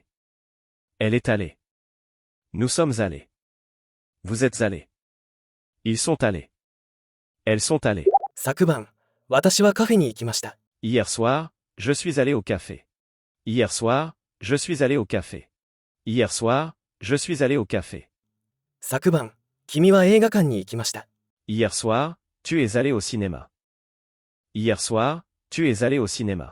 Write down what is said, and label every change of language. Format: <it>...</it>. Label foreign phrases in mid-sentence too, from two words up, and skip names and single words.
<fr>Elle est allée. Nous sommes allés. Vous êtes allés. Ils sont allés. Elles sont allées.</fr> <ja>昨晩、私はカフェに行きました。</ja> <fr>Hier soir, je suis allé au café. Hier soir, je suis allé au café. Hier soir, je suis allé au café.</fr> <ja>昨晩、君は映画館に行きました。</ja> <fr>Hier soir, tu es allé au cinéma. Hier soir, tu es allé au cinéma.</fr>